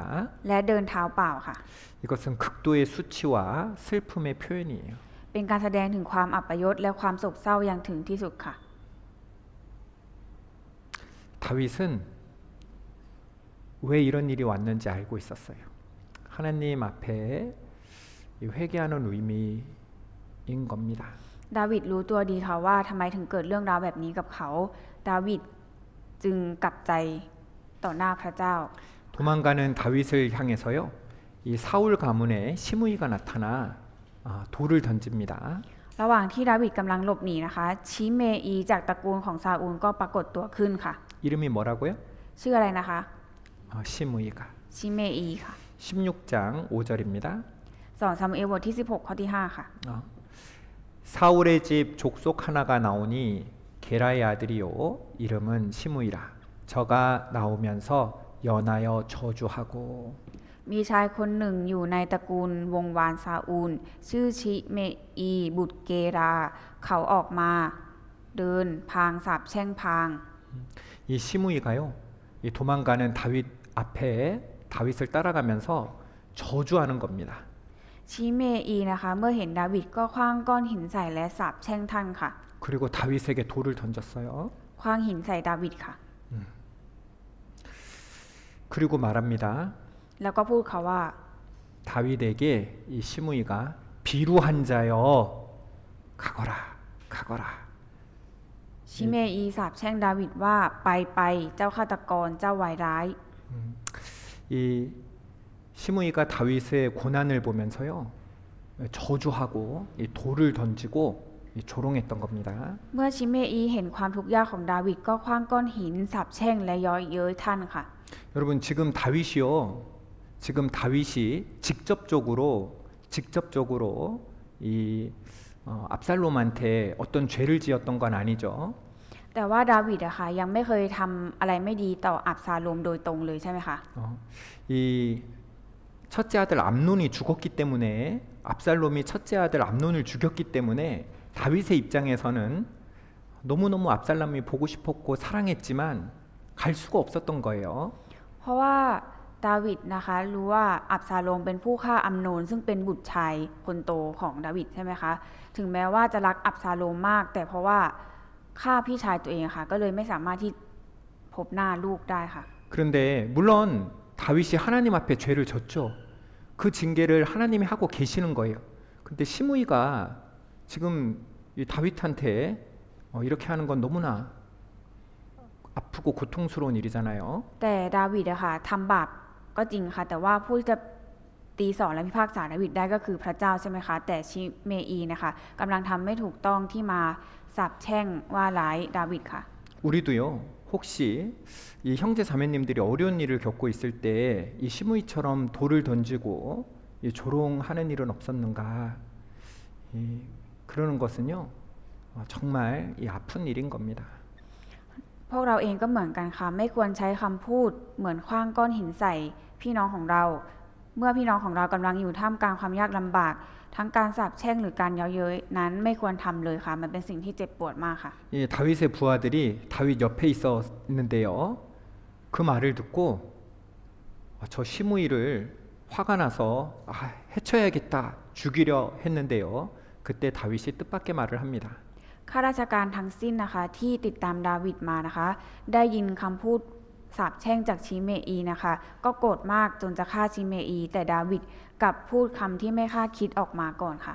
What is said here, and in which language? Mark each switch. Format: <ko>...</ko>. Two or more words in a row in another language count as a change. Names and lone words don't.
<th>และเดินเท้าเปล่าค่ะ</th> <ko>이것은 극도의 수치와 슬픔의 표현이에요.</ko> <th>เป็นการแสดงถึงความอัปยศและความโศกเศร้าอย่างถึงที่สุดค่ะ</th> <ko>다윗은 왜 이런 일이 왔는지 알고 있었어요. 하나님 앞에 회개하는 의미인 겁니다.</ko> <th>ดาวิดรู้ตัวดีค่ะว่าทำไมถึงเกิดเรื่องราวแบบนี้กับเขาดาวิดจึงกลับใจต่อหน้าพระเจ้า</th> <ko>도망가는 다윗을 향해서요. 이 사울 가문의 시므이가 나타나 돌을 던집니다.</ko> <th>ระหว่างที่ดาวิดกำลังหลบหนีนะคะชิเมอีจากตระกูลของซาอูลก็ปรากฏตัวขึ้นค่ะ</th> <ko>이름이 뭐라고요?</ko> <th>ชื่ออะไรนะคะ</th> <ko>시므이가.</ko> <th>ชิเมอีค่ะ</th> <ko>16장 5절입니다.</ko> <th>2 ซามูเอลบทที่16ข้อที่5ค่ะ</th> <ko>사울의 집 족속 하나가 나오니 게라의 아들이요 이름은 시므이라. 저가 나오면서 연하여 저주하고</ko> <th>มีชายคนหนึ่งอยู่ในตระกูลวงวานซาอูลชื่อชิเมอีบุตรเกราเขาออกมาเดินพางสาปแช่งพาง</th> <ko>이 시므이가요. 이 도망가는 다윗 앞에 다윗을 따라가면서 저주하는 겁니다.</ko> <th>ชิเมอีนะคะเมื่อเห็นดาวิดก็คว้างก้อนหินใส่และสาปแช่งท่านค่ะ</th> <ko>그리고 다윗에게 돌을 던졌어요.</ko> <th>คว้างหินใส่ดาวิดค่ะ</th> <ko>그리고 말합니다.</ko> <th>แล้วก็พูดเขาว่า</th> <ko>다윗에게 이 시므이가 비루한 자여 가거라 가거라.</ko> <th>ชิเมอีสาปแช่งดาวิดว่าไปเจ้าฆาตกรเจ้าวายร้าย</th> <ko>이 시므이가 다윗의 고난을 보면서요 저주하고 이 돌을 던지고 이 조롱했던 겁니다.</ko> <th>เมื่อชิเมอีเห็นความทุกข์ยากของดาวิดก็คว้างก้อนหินสาปแช่งและเย้อยเย้ยท่านค่ะ</th> <ko>여러분 지금 다윗이 직접적으로 이 압살롬한테 어떤 죄를 지었던 건 아니죠.</ko> <th>แต่ว่าดาวิดอะค่ะยังไม่เคยทำอะไรไม่ดีต่ออับซาโลมโดยตรงเลยใช่ไหมคะ</th> <ko>이 첫째 아들 암논이 죽었기 때문에 압살롬이 첫째 아들 암논을 죽였기 때문에 다윗의 입장에서는 너무너무 압살롬이 보고 싶었고 사랑했지만 갈 수가 없었던 거예요.</ko> <th>เพราะว่าดาวิดนะคะรู้ว่าอับซาโลมเป็นผู้ฆ่าอัมโนนซึ่งเป็นบุตรชายคนโตของดาวิดใช่ไหมคะถึงแม้ว่าจะรักอับซาโลมมากแต่เพราะว่าฆ่าพี่ชายตัวเองค่ะก็เลยไม่สามารถที่พบหน้าลูกได้ค่ะ</th> <ko>그런데 물론 다윗이 하나님 앞에 죄를 졌죠. 그 징계를 하나님이 하고 계시는 거예요. 근데 시므이가 지금 이 다윗한테 이렇게 하는 건 너무나 아프고 고통스러운 일이잖아요.</ko> <th>แต่ดาวิดอะค่ะทำบาปก็จริงค่ะแต่ว่าผู้จะตีสอนและพิพากษาดาวิดได้ก็คือพระเจ้าใช่ไหมคะแต่ชิเมอีนะคะกำลังทำไม่ถูกต้องที่มาสาปแช่งว่าร้ายดาวิดค่ะ</th> <ko>우리도요. 혹시 이 형제 자매님들이 어려운 일을 겪고 있을 때 이 시므이처럼 돌을 던지고 이 조롱하는 일은 없었는가? 그러는 것은요. 정말 이 아픈 일인 겁니다.</ko> <th>พวกเราเองก็เหมือนกันค่ะไม่ควรใช้คำพูดเหมือนขว้างก้อนหินใส่พี่น้องของเราเมื่อพี่น้องของเรากำลังอยู่ท่ามกลางความยากลำบาก ทั้งการสาปแช่งหรือการเย้าเย้ยนั้นไม่ควรทำเลยค่ะ มันเป็นสิ่งที่เจ็บปวดมากค่ะ</th> <ko>이 다윗의 부하들이 다윗 옆에 있었는데요. 그 말을 듣고 저 시므이를 화가 나서 해쳐야겠다, 죽이려 했는데요. 그때 다윗이 뜻밖의 말을 합니다.</ko> <th>ข้าราชการทั้งสิ้นนะคะที่ติดตามดาวิดมานะคะ ได้ยินคำพูดสาปแช่งจากชิเมอีนะคะ ก็โกรธมากจนจะฆ่าชิเมอี แต่ดาวิดกลับพูดคำที่ไม่คาดคิดออกมาก่อนค่ะ</th>